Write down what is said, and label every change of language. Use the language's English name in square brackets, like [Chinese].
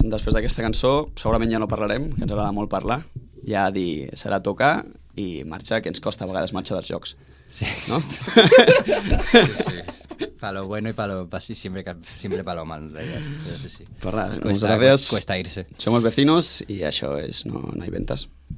[Catalan] Després d'aquesta cançó segurament ja no parlarem, que ens agrada molt parlar. Ja serà tocar i marxar, que ens costa a vegades marxar dels jocs. Sí. [Spanish] ¿No? Sí. Pa lo bueno y siempre pa lo mal, en realidad. Pero sí. Pues nada, muchas gracias. Cuesta irse. Somos Vecinos y [Catalan] això és [Spanish] No hay ventas.